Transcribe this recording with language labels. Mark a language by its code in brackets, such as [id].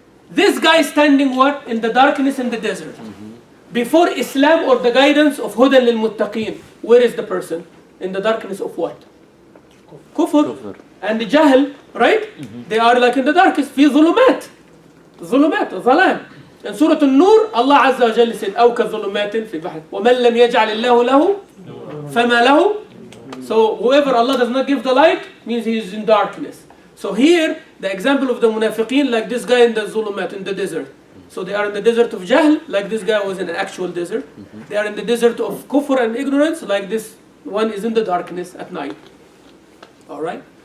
[en] This guy standing what? In the darkness in the desert. Before Islam or the guidance of Hudan lil Muttaqeen, where is the person? In the darkness of what? Kufr. And the Jahl, right? They are like in the darkness. [ar] في ظلمات. ظلام. [en] In Surah An-Nur, Allah Azza wa Jalla said, [ar] أو كظلمات في بحر ومن لم يجعل الله له فما له. [en] So whoever Allah does not give the light means he is in darkness. So here, the example of the munafiqeen, like this guy in the zulumat, in the desert. So they are in the desert of Jahl, like this guy was in an actual desert. They are in the desert of kufr and ignorance, like this one is in the darkness at night. Alright?